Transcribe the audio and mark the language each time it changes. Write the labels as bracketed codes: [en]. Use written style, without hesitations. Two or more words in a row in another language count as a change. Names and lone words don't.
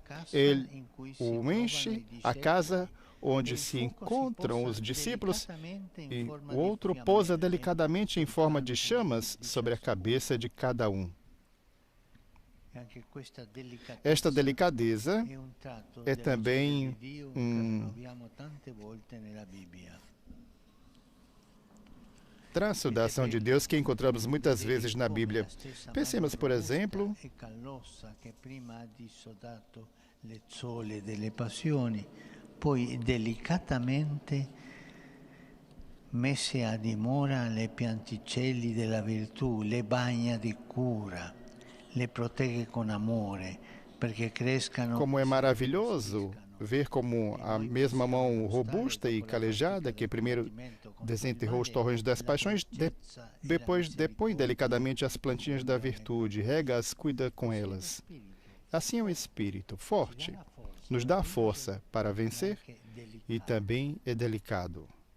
[pt] Ele o enche a casa onde se encontram os discípulos e o outro pousa delicadamente em forma de chamas sobre a cabeça de cada um. Esta delicadeza é também traço da ação de Deus que encontramos muitas vezes na Bíblia. Pensemos, por exemplo, [it] poi delicatamente messe a dimora le pianticelli della virtù, le bagna di cura, le protegge con amore, perché crescano. [pt] Como é maravilhoso ver como a mesma mão robusta e calejada que primeiro desenterrou os torrões das paixões, depois depõe delicadamente as plantinhas da virtude, rega-as, cuida com elas. Assim é o Espírito, forte, nos dá força para vencer e também é delicado.